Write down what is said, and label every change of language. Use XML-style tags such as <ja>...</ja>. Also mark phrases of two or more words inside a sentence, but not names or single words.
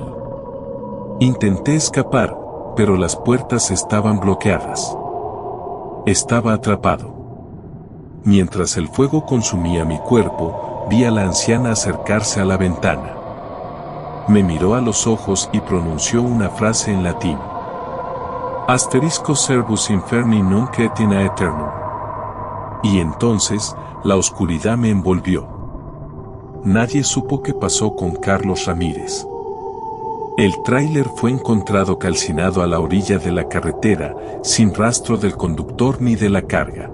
<es>Intenté escapar, pero las puertas estaban bloqueadas. Estaba atrapado. Mientras el fuego consumía mi cuerpo, vi a la anciana acercarse a la ventana. Me miró a los ojos y pronunció una frase en latín.</es> <la>Asterisco servus inferni nunc et in aeternum.</la> <es>Y entonces, la oscuridad me envolvió. Nadie supo qué pasó con Carlos Ramírez. El tráiler fue encontrado calcinado a la orilla de la carretera, sin rastro del conductor ni de la carga.</es>